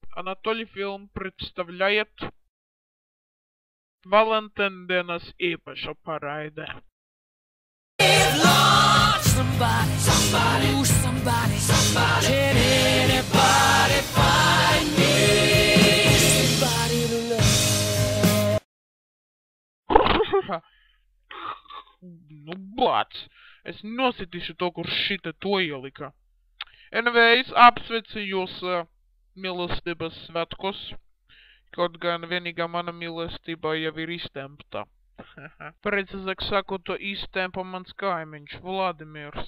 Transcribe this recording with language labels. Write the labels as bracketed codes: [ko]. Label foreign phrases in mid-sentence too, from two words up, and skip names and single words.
[lv] Анатолий Film представляет Валентин-dienas īpaša paraide. [en] Can anybody find me? Somebody to love. [lv] Nu, bāc! Es nositīšu to, kur šita to ielika. Anyways, apsveicu jūs mīlestības svētkos. Kaut gan vienīgā mana mīlestība jau ir iztempta. Precīzāk sakot, to iztempa mans kaimiņš, Vladimirs.